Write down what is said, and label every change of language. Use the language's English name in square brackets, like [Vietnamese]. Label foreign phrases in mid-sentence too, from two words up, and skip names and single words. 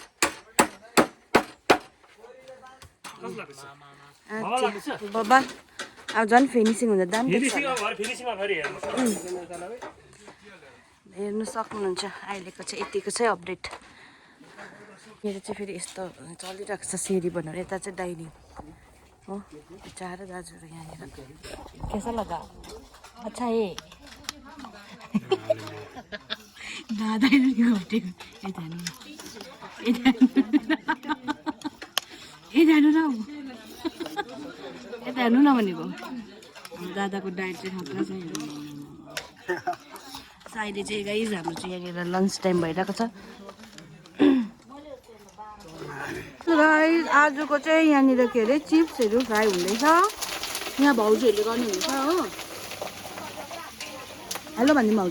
[Nepali] बाबा अब झन् फिनिसिङ हुन्छ दाम हेर्नु सक्नुहुन्छ। अहिलेको चाहिँ यतिको चाहिँ अपडेट। मेरो चाहिँ फेरि यस्तो चलिरहेको छ सिँढी बनाएर। यता चाहिँ डाइनिङ हो। चार दाजुहरू यहाँनिर [Hindi] कैसा लगा अच्छा है [Nepali] दादा घटेको यता यता हेर्नु न यता हेर्नु न भनेको दादाको डाइट चाहिँ खतरा छ अहिले चाहिँ गाइज हाम्रो चाहिँ यहाँनिर [English] lunch time [Nepali] भइरहेको छ गाइज आजको चाहिँ यहाँनिर के अरे चिप्सहरू फ्राई हुँदैछ यहाँ भाउजूहरूले गर्नुहुन्छ हो हेलो भनिदिउँ भाउजू